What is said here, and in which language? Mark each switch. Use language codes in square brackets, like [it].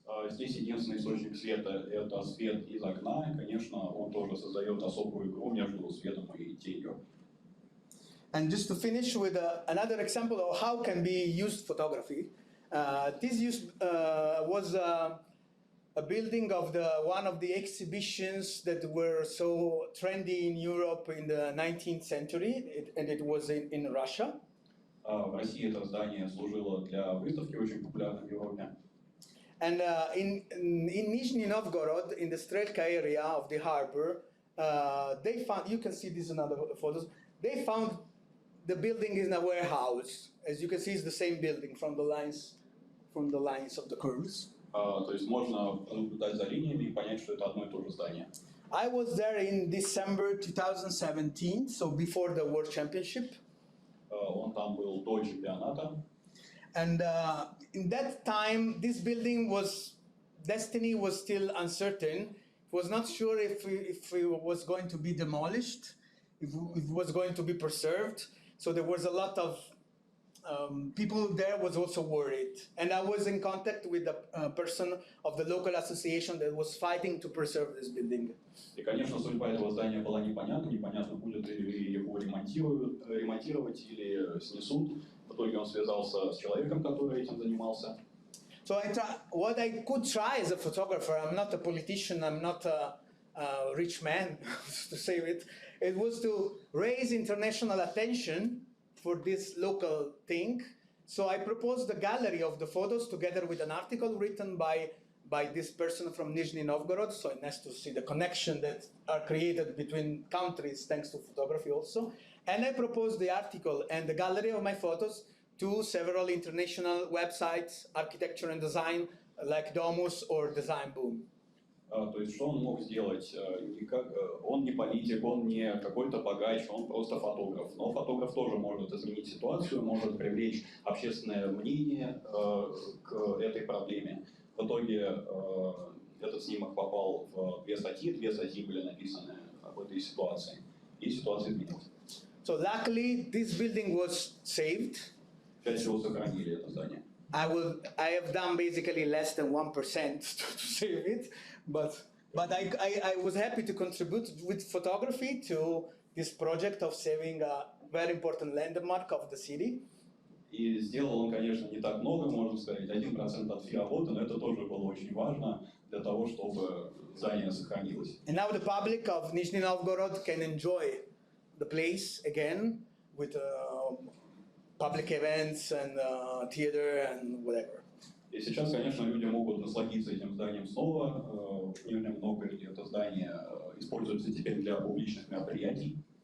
[ru] Здесь единственный источник света – это свет из окна, и, конечно, он тоже создает особую игру между светом и тенью. [en] And just to finish with another example of how can be used photography, this was a building of one of the exhibitions that were so trendy in Europe in the 19th century, and it was in Russia. [ru] В России это здание служило для выставки, очень популярной в Европе. [en] And in Nizhny Novgorod, in the Strelka area of the harbor, they found, you can see this in other photos, they found the building in a warehouse. As you can see, it's the same building from the lines of the curves. [ru] То есть можно наблюдать за линиями и понять, что это одно и то же здание. [en] I was there in December 2017, so before the World Championship. [ru] Он там был до чемпионата. [en] And in that time, this building destiny was still uncertain. It was not sure if it was going to be demolished, if it was going to be preserved. So there was a lot of people there was also worried. And I was in contact with a person of the local association that was fighting to preserve this building. [ru] И, конечно, судьба этого здания была непонятна. Непонятно, будет ли его ремонтировать или снесут. В итоге он связался с человеком, который этим занимался. [en] So what I could try as a photographer, I'm not a politician, I'm not a rich man, to say it, it was to raise international attention for this local thing. So I proposed the gallery of the photos together with an article written by this person from Nizhny Novgorod. So it's nice to see the connection that are created between countries thanks to photography also. And I proposed the article and the gallery of my photos to several international websites, architecture and design, like Domus or Design Boom. [ru] То есть, что он мог сделать? Он не политик, он не какой-то богач, он просто фотограф. Но фотограф тоже может изменить ситуацию, может привлечь общественное мнение к этой проблеме. В итоге этот снимок попал в две статьи были написаны об этой ситуации, и ситуация изменилась. [en] So luckily, this building was saved. [ru] К счастью, сохранили это здание. [en] I have done basically less than 1% to save it, but I was happy to contribute with photography to this project of saving a very important landmark of the city. [ru] И сделал он, конечно, не так много, можно сказать, 1% от всей работы, но это тоже было очень важно для того, чтобы здание сохранилось. [en] And now the public of Nizhny Novgorod can enjoy the place again with public events and theater and whatever. [ru] И сейчас, конечно, люди могут насладиться этим зданием снова. В Нижнем Новгороде это здание используется теперь для публичных мероприятий.